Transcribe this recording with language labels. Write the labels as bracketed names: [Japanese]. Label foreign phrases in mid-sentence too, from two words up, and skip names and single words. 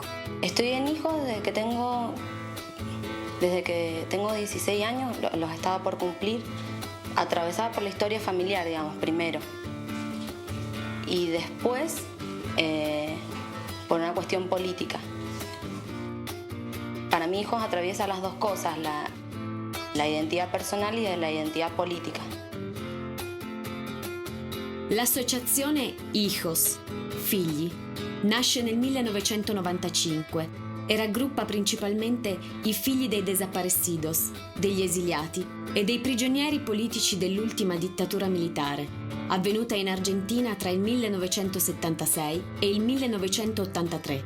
[Spanish] Estoy en Hijos desde que tengo 16 años, los estaba por cumplir, atravesada por la historia familiar, digamos, primero. Y después, por una cuestión política. Para mí, Hijos atraviesa las dos cosas, [Italian] la identità personale e la identità politica. L'associazione Hijos, figli, nasce nel 1995 e raggruppa principalmente i figli dei desaparecidos, degli esiliati e dei prigionieri politici dell'ultima dittatura militare, avvenuta in Argentina tra il 1976 e il 1983.